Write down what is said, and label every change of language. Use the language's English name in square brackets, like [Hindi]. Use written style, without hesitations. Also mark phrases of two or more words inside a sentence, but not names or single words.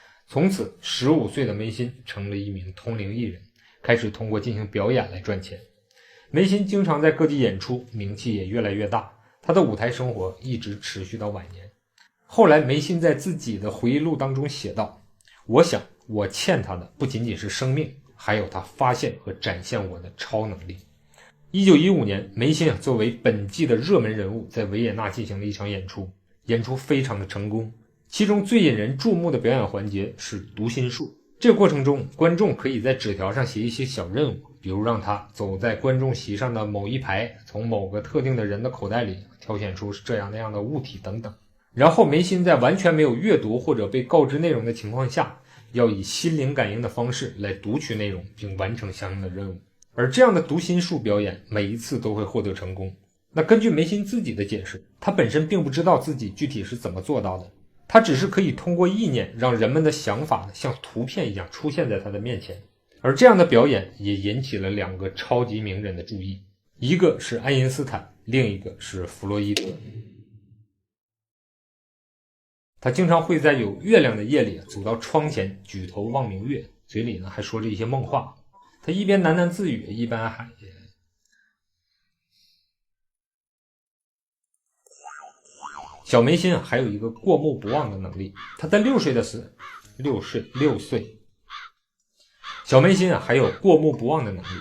[Chinese] 從此15歲的梅辛成了一名通靈藝人，開始通過進行表演來賺錢。梅辛經常在各地演出，名氣也越來越大，他的舞台生活一直持續到晚年。後來梅辛在自己的回憶錄當中寫道，我想我欠他的不僅僅是生命，還有他發现和展现我的超能力。1915年，梅辛作為本季的熱门人物在維也納進行了一場演出，演出非常的成功。其中最引人注目的表演環節是读心術。這個過程中，觀眾可以在紙條上寫一些小任務，比如讓他走在觀眾席上的某一排，從某個特定的人的口袋裡挑選出這樣那樣的物體等等。然後梅辛在完全沒有閱讀或者被告知內容的情況下，要以心靈感應的方式來讀取內容並完成相應的任務。而這樣的讀心術表演每一次都會獲得成功。那根據梅辛自己的解釋，他本身并不知道自己具体是怎麼做到的，他只是可以通過意念讓人們的想法像圖片一樣出現在他的面前。而這樣的表演也引起了2個超級名人的注意，一個是愛因斯坦，另一个是弗洛伊德。他经常会在有月亮的夜裡走到窗前，舉頭望明月，嘴裡呢還說着一些夢話。他一邊喃喃自語，一邊還小梅辛還有一個過目不忘的能力。他在6歲，小梅辛還有過目不忘的能力。